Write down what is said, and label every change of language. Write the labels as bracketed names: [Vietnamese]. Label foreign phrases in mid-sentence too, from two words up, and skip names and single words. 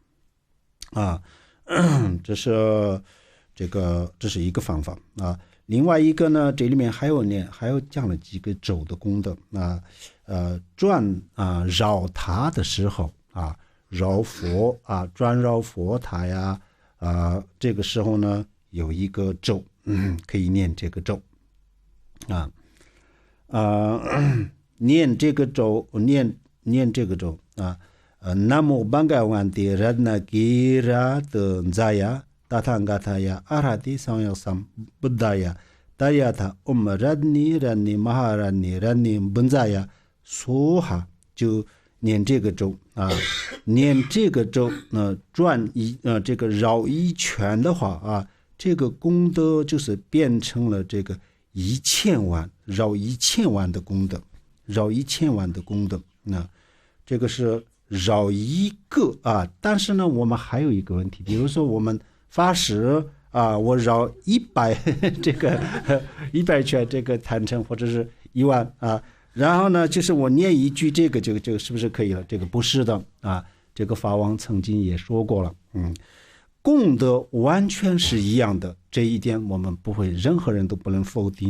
[Chinese] 这是一个方法另外一个呢，这里面还有讲了几个咒的功德转绕塔的时候绕佛转绕佛塔呀这个时候呢有一个咒可以念这个咒念这个咒 [Sanskrit] नमो भगवते रत्नगिरि जय तथागताय अर्हते सम्यक्सं बुद्धाय तद्यथा रत्ने रत्ने महारत्ने रत्ने बुञ्जय स्वाहा [Chinese] 就念这个咒念这个咒这个绕一圈的话这个功德就是变成了这个1000万绕1000万的功德，这个是绕一个但是呢我们还有一个问题，比如说我们发誓我绕100这个100圈这个坛城或者是1万然后呢就是我念一句这个是不是可以了？这个不是的这个法王曾经也说过了功德完全是一样的，这一点我们不会，任何人都不能否定。